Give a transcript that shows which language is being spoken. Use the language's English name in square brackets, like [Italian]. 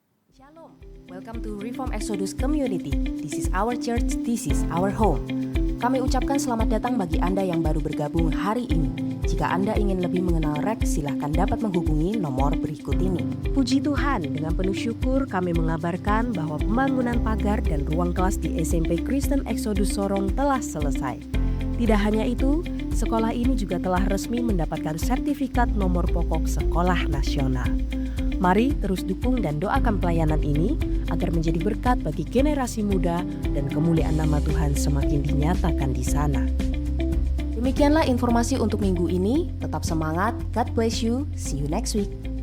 [English] Shalom, welcome to Reform Exodus Community. This is our church, this is our home. [Indonesian] Kami ucapkan selamat datang bagi Anda yang baru bergabung hari ini. Jika Anda ingin lebih mengenal REK, silahkan dapat menghubungi nomor berikut ini. Puji Tuhan, dengan penuh syukur kami mengabarkan bahwa pembangunan pagar dan ruang kelas di SMP Kristen Exodus Sorong telah selesai. Tidak hanya itu, sekolah ini juga telah resmi mendapatkan sertifikat nomor pokok sekolah nasional. Mari terus dukung dan doakan pelayanan ini agar menjadi berkat bagi generasi muda dan kemuliaan nama Tuhan semakin dinyatakan di sana. Demikianlah informasi untuk minggu ini. Tetap semangat, [English] God bless you, see you next week.